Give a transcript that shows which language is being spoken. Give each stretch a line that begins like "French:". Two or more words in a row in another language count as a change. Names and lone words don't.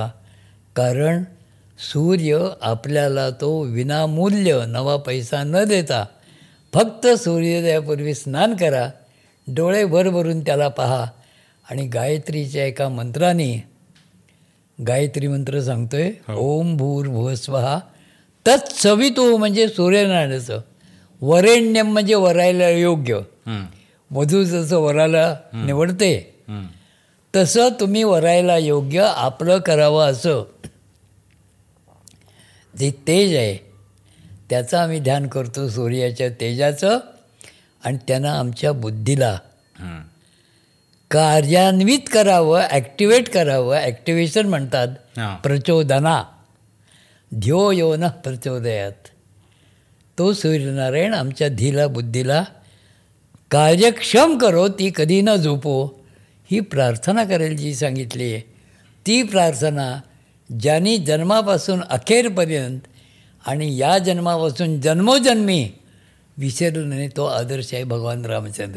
Marathi: कारण सूर्य आपल्याला तो विनामूल्य नवा पैसा न देता फक्त सूर्योदयापूर्वी स्नान करा, डोळे भरून त्याला पहा आणि गायत्रीच्या एका मंत्राने, गायत्री मंत्र सांगतोय,
Sanskrit: ओम भूर्भुवस्वः तत्सवितुः
Marathi: म्हणजे सूर्यनारायणाचं, वरेण्यम म्हणजे वरायला योग्य. वधू जसं वराला निवडते तसं तुम्ही वरायला योग्य आपलं करावं. असं जे तेज आहे त्याचं आम्ही ध्यान करतो, सूर्याच्या तेजाचं. आणि त्यानं आमच्या बुद्धीला कार्यान्वित करावं, ॲक्टिवेट करावं. ॲक्टिवेशन म्हणतात प्रचोदना,
Sanskrit: ध्यो यो न प्रचोदयात.
Marathi: तो सूर्यनारायण आमच्या धीला बुद्धीला कार्यक्षम करो, ती कधी न झोपो, ही प्रार्थना करायला जी सांगितली आहे. ती प्रार्थना ज्यांनी जन्मापासून अखेरपर्यंत आणि या जन्मापासून जन्मोजन्मी विसरलं नाही, तो आदर्श आहे भगवान रामचंद्र.